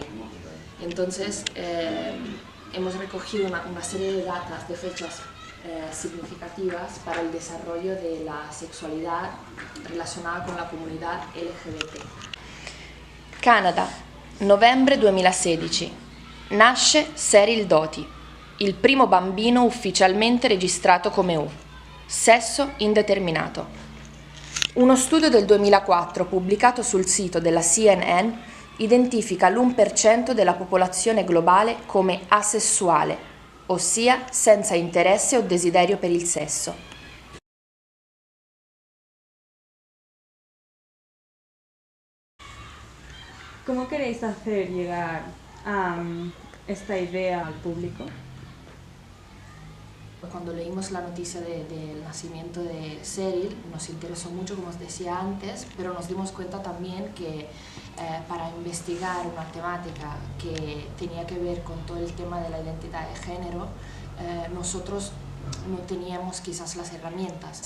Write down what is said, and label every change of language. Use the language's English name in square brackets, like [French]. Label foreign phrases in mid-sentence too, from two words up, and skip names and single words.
[Spanish] Entonces hemos recogido una serie de datas, de fechas significativas para el desarrollo de la sessualità relacionada con la comunità LGBT. [Italian] Canada, novembre 2016. Nasce Cyril Doty, il primo bambino ufficialmente registrato come U. Sesso indeterminato. Uno studio del 2004 pubblicato sul sito della CNN identifica l'1% della popolazione globale come asessuale, ossia senza interesse o desiderio per il sesso. [Spanish] ¿Cómo queréis hacer llegar esta idea al público? Cuando leímos la noticia del nacimiento de Cyril nos interesó mucho, como os decía antes, pero nos dimos cuenta también que para investigar una temática que tenía que ver con todo el tema de la identidad de género, nosotros no teníamos quizás las herramientas.